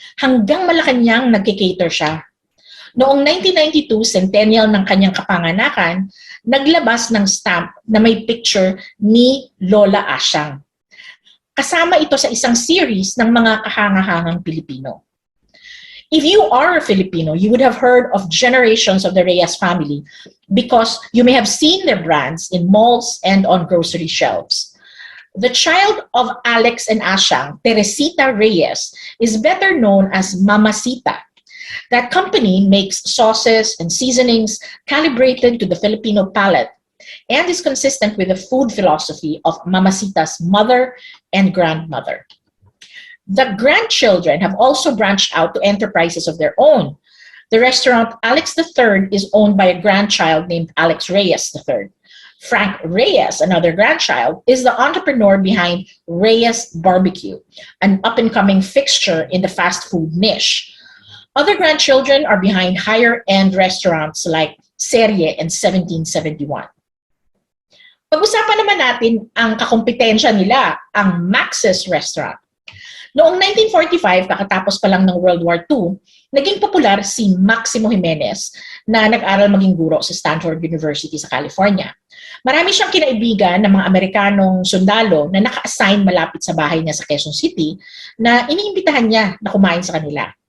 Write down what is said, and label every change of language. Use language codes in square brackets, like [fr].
[tl] Hanggang Malacanang nagkikater siya. Noong 1992, centennial ng kanyang kapanganakan, naglabas ng stamp na may picture ni Lola Asyang. Kasama ito sa isang series ng mga kahangahangang Pilipino. [en] If you are a Filipino, you would have heard of generations of the Reyes family because you may have seen their brands in malls and on grocery shelves. The child of Alex and Ashang, Teresita Reyes, is better known as Mamacita. That company makes sauces and seasonings calibrated to the Filipino palate and is consistent with the food philosophy of Mamacita's mother and grandmother. The grandchildren have also branched out to enterprises of their own. The restaurant Alex III is owned by a grandchild named Alex Reyes III. Frank Reyes, another grandchild, is the entrepreneur behind Reyes Barbecue, an up-and-coming fixture in the fast food niche. Other grandchildren are behind higher-end restaurants like Serie and 1771. [tl] Pag-usapan naman natin ang kakompetensya nila, ang Max's Restaurant. Noong 1945, kakatapos pa lang ng World War II, naging popular si Maximo Jimenez na nag-aral maging guro sa Stanford University sa California. Marami siyang kinaibigan ng mga Amerikanong sundalo na naka-assign malapit sa bahay niya sa Quezon City na iniimbitahan niya na kumain sa kanila.